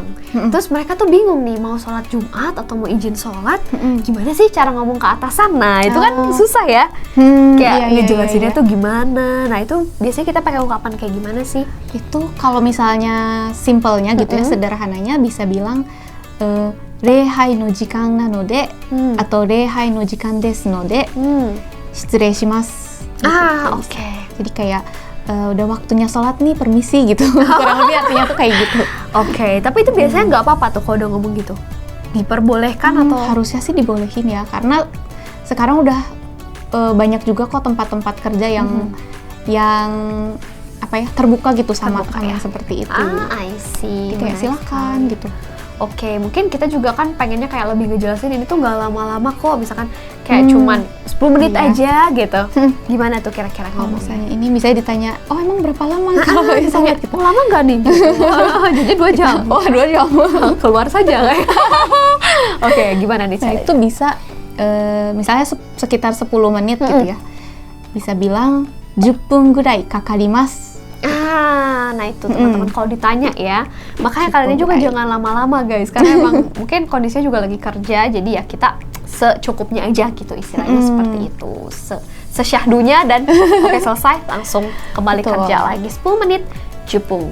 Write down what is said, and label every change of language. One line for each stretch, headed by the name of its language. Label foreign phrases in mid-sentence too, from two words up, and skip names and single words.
Indonesian: Terus mereka tuh bingung nih mau sholat Jumat atau mau izin sholat, gimana sih cara ngomong ke atasan? Nah, itu kan susah ya. Kayak ngejelasinnya tuh gimana. Nah, itu biasanya kita pakai ungkapan kayak gimana sih? Itu kalau misalnya simpelnya gitu ya, sederhananya bisa bilang
Japanese: 礼拝の時間なので atau 礼拝の時間ですので失礼します.
Indonesian: Oke. Jadi kayak udah waktunya sholat nih, permisi gitu. Kurang lebih artinya tuh kayak gitu. Oke, tapi itu biasanya nggak apa-apa tuh kalau udah ngomong gitu? Diperbolehkan atau? Harusnya sih dibolehin ya, karena sekarang udah banyak juga kok tempat-tempat kerja yang apa ya, terbuka gitu sama yang seperti itu.
English: I see.
Indonesian: Kayak silakan gitu. Oke, mungkin kita juga kan pengennya kayak lebih ngejelasin ini tuh nggak lama-lama kok, misalkan kayak cuman 10 menit aja gitu. Gimana tuh kira-kira ngomongnya? Misalnya ini misalnya ditanya, oh emang berapa lama kalau misalnya gitu. Lama nggak nih? Jadi 2 jam. Oh 2 jam. Keluar saja kayak. Oke, gimana nih? Nah, itu bisa misalnya sekitar 10 menit gitu ya. Bisa bilang
Japanese: 10 分ぐらいかかります。
Indonesian: Nah itu teman-teman kalau ditanya ya, makanya kalian juga jangan lama-lama guys, karena emang mungkin kondisinya juga lagi kerja, jadi ya kita secukupnya aja gitu istilahnya seperti itu, sesyahdunya dan oke selesai langsung kembali kerja lagi 10 menit jupung.